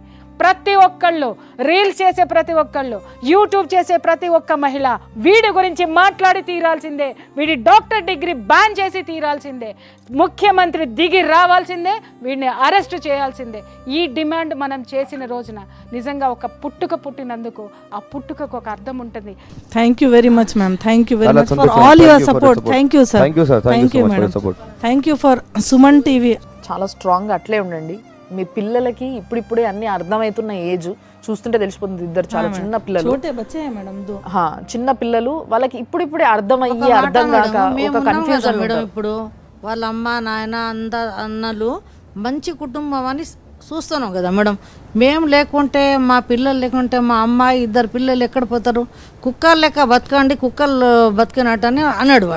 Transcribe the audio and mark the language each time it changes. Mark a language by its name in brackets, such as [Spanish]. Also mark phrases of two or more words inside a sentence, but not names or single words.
[Telugu] ప్రతి ఒక్కళ్ళు, రీల్స్ చేసే ప్రతి ఒక్కళ్ళు, యూట్యూబ్ చేసే ప్రతి ఒక్క మహిళ వీడి గురించి మాట్లాడి తీరాల్సిందే, వీడి డాక్టర్ డిగ్రీ బ్యాన్ చేసి తీరాల్సిందే, ముఖ్యమంత్రి దిగి రావాల్సిందే, వీడిని అరెస్ట్ చేయాల్సిందే. ఈ డిమాండ్ మనం చేసిన రోజున నిజంగా ఒక పుట్టుక పుట్టినందుకు ఆ పుట్టుకకు ఒక అర్థం ఉంటుంది. [English] Thank you very much, ma'am. Thank you very [Telugu] Ala [English] much for Santosh, all thank your you for your support. support. Thank you, sir. Thank you, sir. Thank you so much for your madam. support. Thank you for Suman TV. [Telugu] చాలా స్ట్రాంగ్గా అట్లే ఉండండి. మీ పిల్లలకి ఇప్పుడిప్పుడే అన్ని అర్థమవుతున్న ఏజ్ చూస్తుంటే తెలిసిపోతుంది. ఇద్దరు చాలా చిన్న పిల్లలు, [Hindi] छोटे बच्चे हैं मैडम, दो. [Telugu] చిన్న పిల్లలు, వాళ్ళకి ఇప్పుడిప్పుడే అర్థమయ్యి అర్థం కాక ఒక కన్ఫ్యూజన్. మేడం ఇప్పుడు వాళ్ళ అమ్మ నాయన అన్నలు మంచి కుటుంబం అని చూస్తున్నాం కదా మేడం. మేము లేకుంటే, మా పిల్లలు లేకుంటే, మా అమ్మాయి ఇద్దరు పిల్లలు ఎక్కడ పోతారు? కుక్కర్ లెక్క బతకండి, కుక్కర్లు బతికినట్టని అన్నాడు వాడు.